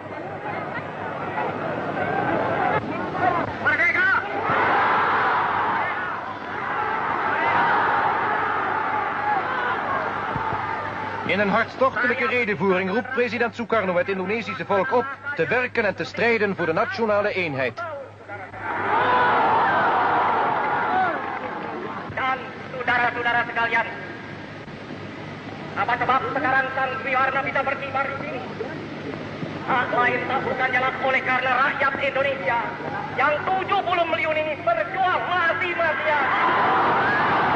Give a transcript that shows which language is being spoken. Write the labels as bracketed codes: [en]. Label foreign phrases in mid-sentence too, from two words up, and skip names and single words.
[nl] In een hartstochtelijke redevoering roept president Sukarno het Indonesische volk op te werken en te strijden voor de nationale eenheid. [id] Dan saudara-saudara sekalian, apa sebab sekarang sang Dwi Warna bisa berkibar di sini? Tak lain tak bukan ialah oleh karena rakyat Indonesia yang 70 million ini berjuang mati-matian.